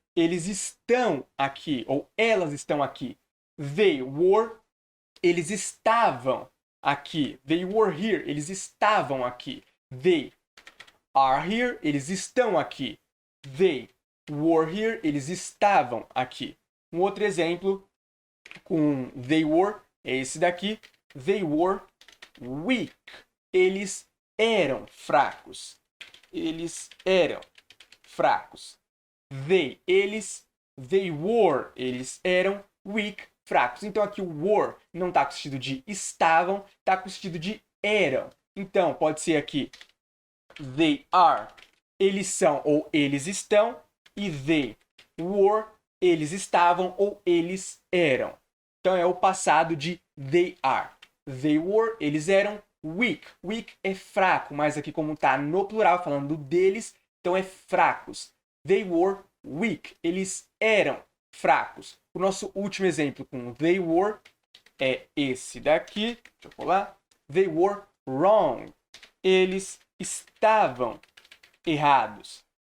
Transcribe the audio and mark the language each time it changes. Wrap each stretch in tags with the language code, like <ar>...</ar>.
<pt>Eles estão aqui ou elas estão aqui.</pt> <en>They were,</en> <pt>eles estavam aqui.</pt> <en>They were here,</en> <pt>eles estavam aqui.</pt> <en>They are here,</en> <pt>eles estão aqui.</pt> <en>They were here,</en> <pt>eles estavam aqui. Um outro exemplo com they were é esse daqui.</pt> <en>They were weak.</en> <pt>Eles eram fracos. Eles eram fracos.</pt> <en>They,</en> <pt>eles.</pt> <en>They were,</en> <pt>eles eram</pt> <en>weak,</en> <pt>fracos. Então aqui o were não está com o sentido de estavam, está com o sentido de eram. Então pode ser aqui</pt> <en>they are,</en> <pt>eles são ou eles estão. E</pt> <en>they were,</en> <pt>eles estavam ou eles eram. Então é o passado de they are.</pt> <en>They were,</en> <pt>eles eram</pt> <en>weak.</en> <pt>Weak é fraco, mas aqui como está no plural, falando deles, então é fracos.</pt> <en>They were weak.</en> <pt>Eles eram fracos. O nosso último exemplo com they were é esse daqui. Deixa eu colar.</pt> <en>They were wrong.</en> <pt>Eles estavam errados.</pt>